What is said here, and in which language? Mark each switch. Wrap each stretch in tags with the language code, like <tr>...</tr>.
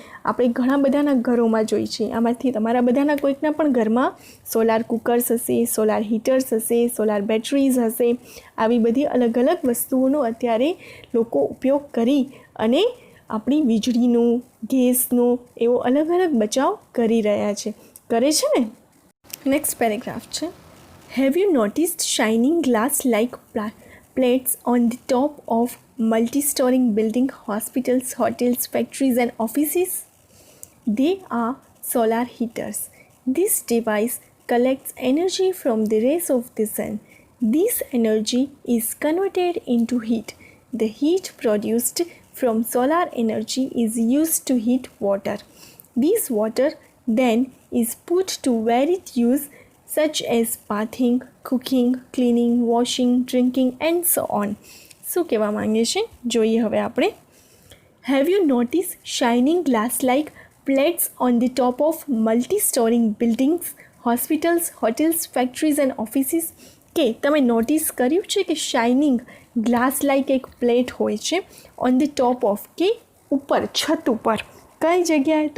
<gu>આપણે ઘણા બધાના ઘરોમાં જોઈએ છીએ, આમાંથી તમારા બધાના કોઈકના પણ ઘરમાં સોલાર કુકર્સ હશે, સોલાર હીટર્સ હશે, સોલાર બેટરીઝ હશે. આવી બધી અલગ અલગ વસ્તુઓનો અત્યારે લોકો ઉપયોગ કરી અને આપણી વીજળીનું, ગેસનું એવો અલગ અલગ બચાવ કરી રહ્યા છે, કરે છે ને.</gu> <en>Next paragraph છે, have you noticed shining glass like plates on the top of multi-story building, hospitals, hotels, factories and offices? They are solar heaters. This device collects energy from the rays of the sun. This energy is converted into heat. The heat produced from solar energy is used to heat water. This water then is put to varied use such as bathing, cooking, cleaning, washing, drinking and so on.</en> <gu>શું કહેવા માંગે છે જોઈએ હવે આપણે.</gu> <en>have you notice shining glass like plates on the top of multi story buildings, hospitals, hotels, factories and offices,</en> <gu>કે તમે notice કર્યું છે કે શાઇનિંગ ગ્લાસ લાઇક એક પ્લેટ હોય છે</gu> <en>on the top of,</en> <gu>કે ઉપર, છત ઉપર. કઈ જગ્યાએ?</gu>